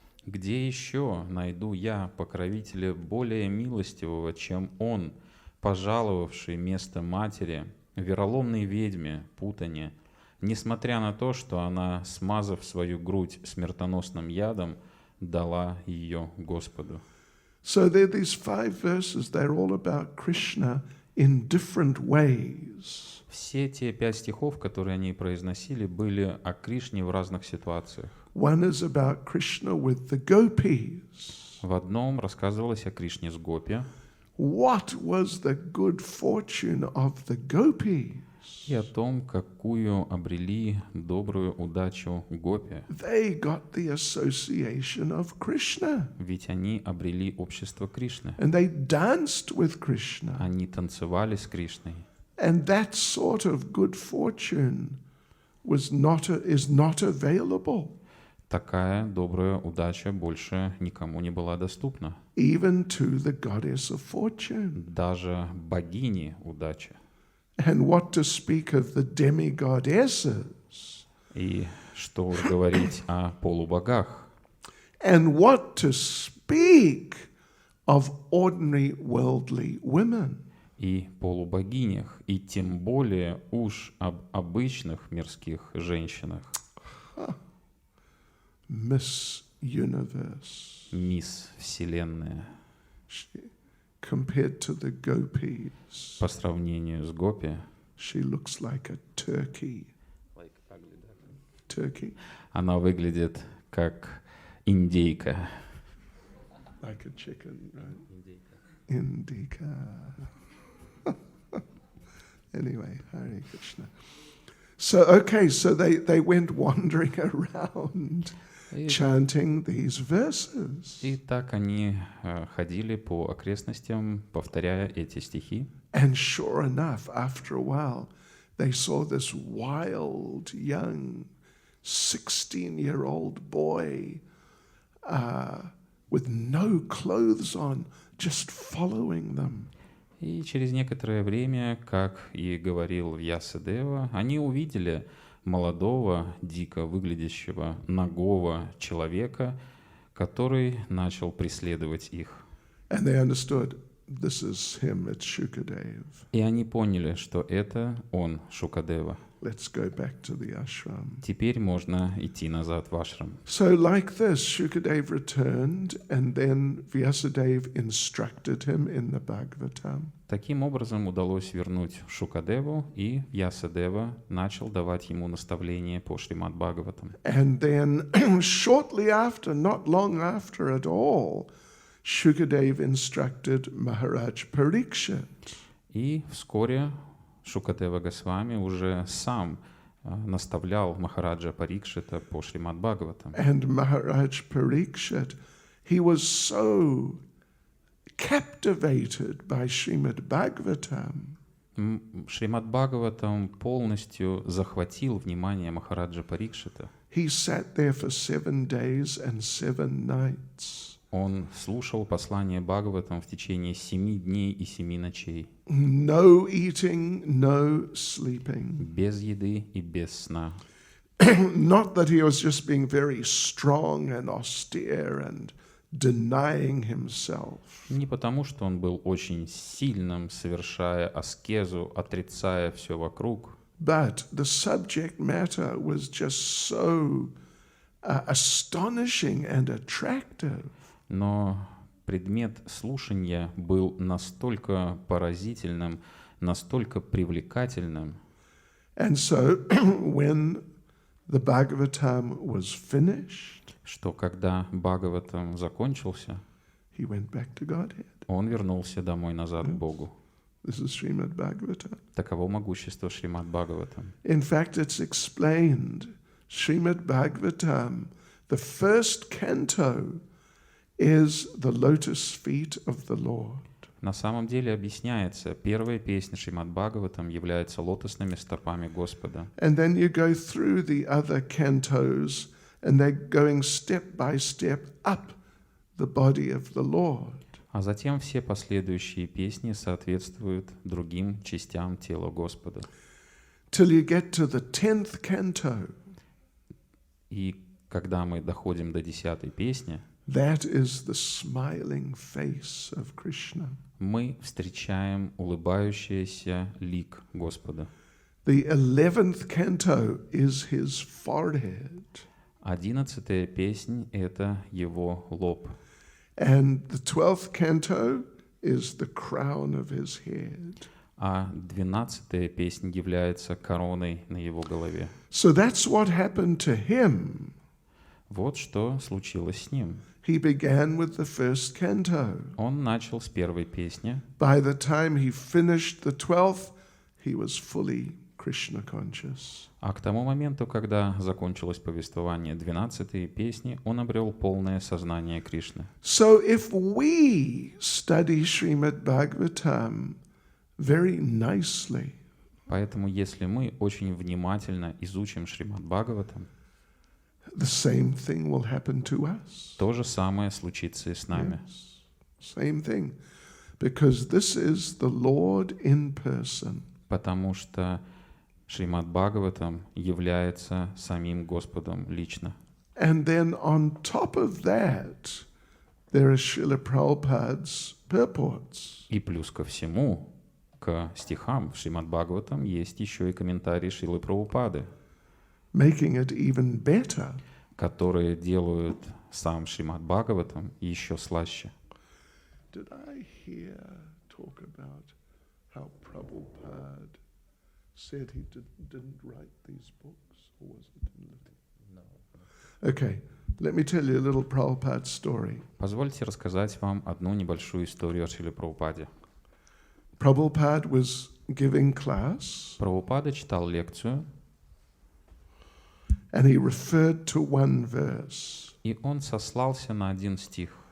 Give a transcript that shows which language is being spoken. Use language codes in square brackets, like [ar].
[ru] Где еще найду я покровителя более милостивого, чем он, пожаловавший место матери, вероломной ведьме, путане, несмотря на то, что она, смазав свою грудь смертоносным ядом, дала ее Господу. [en] So there are these 5 verses, they're all about Krishna in different ways. [ru] Все те 5 стихов, которые они произносили, были о Кришне в разных ситуациях. [en] One is about Krishna with the gopis. [ru] В одном рассказывалось о Кришне с гопи, [en] What was the good fortune of the gopis? [ru] и о том, какую обрели добрую удачу гопи. [en] They got the association of Krishna. [ru] Ведь они обрели общество Кришны. [en] And they danced with Krishna. [ru] Они танцевали с Кришной. [en] And that sort of good fortune is not available. [ru] Такая добрая удача больше никому не была доступна. [en] Even to the goddess of fortune. [ru] Даже богине удачи. [en] And what to speak of the demigoddesses. [ru] И что уж говорить о полубогах. [en] And what to speak of ordinary worldly women. [ru] И полубогинях, и тем более уж об обычных мирских женщинах. [en] Miss Universe. [ru] Мисс Вселенная. [en] Compared to the gopis, [ru] По сравнению с гопи, [en] she looks like a turkey. Turkey? [ru] она выглядит как индейка. [en] Like a chicken, right? Indica. Anyway, Hare Krishna. So they went wandering around chanting these verses. [ru] И так они ходили по окрестностям, повторяя эти стихи. [en] And sure enough, after a while, they saw this wild, young, 16-year-old boy with no clothes on, just following them. [ru] И через некоторое время, как и говорил Вьясадева, они увидели молодого, дико выглядящего, нагого человека, который начал преследовать их. [en] And they understood this is him, it's Shukadev. [ru] И они поняли, что это он, Шукадева. [en] Let's go back to the ashram. [ru] Теперь можно идти назад в ашрам. [en] So like this, Shukadev returned and then Vyasadeva instructed him in the Bhagavatam. [ru] Таким образом удалось вернуть Шукадеву, и Вьясадева начал давать ему наставления по Шримад Бхагаватам. [en] And then shortly after, not long after at all, Shukadev instructed Maharaj Parikshit. [ru] И вскоре Шукадева Госвами уже сам наставлял Махараджа Парикшита по Шримад Бхагаватам. [en] And Maharaj Parikshit, he was so captivated by Srimad Bhagavatam. [ru] Шримад Бхагаватам полностью захватил внимание Махараджа Парикшита. [en] He sat there for 7 days and 7 nights. [ru] Он слушал послание Бхагаватам в течение 7 дней и 7 ночей. [en] No eating, no sleeping. [ru] Без еды и без сна. [en] Not that he was just being very strong and austere and denying himself. [ru] Не потому, что он был очень сильным, совершая аскезу, отрицая все вокруг. [en] But the subject matter was just so astonishing and attractive. [ru] Но предмет слушания был настолько поразительным, настолько привлекательным. [en] And so when the Bhagavatam was finished, [ru] что когда Бхагаватам закончился, [en] he went back to Godhead. [ru] он вернулся домой назад к Богу. [en] This is Srimad Bhagavatam. [ru] Таково могущество Шримад Бхагаватам. [en] In fact, it's explained. Srimad Bhagavatam, the first canto, is the lotus feet of the Lord. [ru] На самом деле объясняется, первая песня Шримад Бхагаватам является лотосными стопами Господа. [en] And then you go through the other cantos, and they're going step by step up the body of the Lord. [ru] А затем все последующие песни соответствуют другим частям тела Господа. [en] Till you get to the 10th canto. [ru] И когда мы доходим до 10-й песни, [en] that is the smiling face of Krishna. [ru] Мы встречаем улыбающийся лик Господа. [en] The 11th canto is his forehead. [ru] 11-я песнь — это его лоб. [en] And the 12th canto is the crown of his head. [ru] А 12-я песня является короной на его голове. [en] So that's what happened to him. [ru] Вот что случилось с ним. [en] He began with the first canto. [ru] Он начал с первой песни. [en] By the time he finished the 12th, he was fully Krishna conscious. [ru] А к тому моменту, когда закончилось повествование 12-й песни, он обрел полное сознание Кришны. [en] So if we study Srimad Bhagavatam very nicely, [ru] поэтому если мы очень внимательно изучим Шримад Бхагаватам, [en] the same thing will happen to us. [ru] то же самое случится и с нами. [en] Yes. Same thing. Because this is the Lord in person. [ru] Потому что Шримад Бхагаватам является самим Господом лично. [en] And then on top of that, there are Srila Prabhupada's purports. [ru] И плюс ко всему, к стихам в Шримад Бхагаватам есть еще и комментарии Шрилы Прабхупады, [en] Making it even better. [ru] которые делают сам Шримад Бхагаватам еще слаще. [en] Did I hear talk about how Prabhupada said he didn't write these books, or was it in Latin? No. Okay, let me tell you a little Prabhupada story. [ru] Позвольте рассказать вам одну небольшую историю о Шриле Прабхупаде. [en] Prabhupada was giving class, [ru] Прабхупада читал лекцию, [en] and he referred to one verse. [ru] и он сослался на один стих.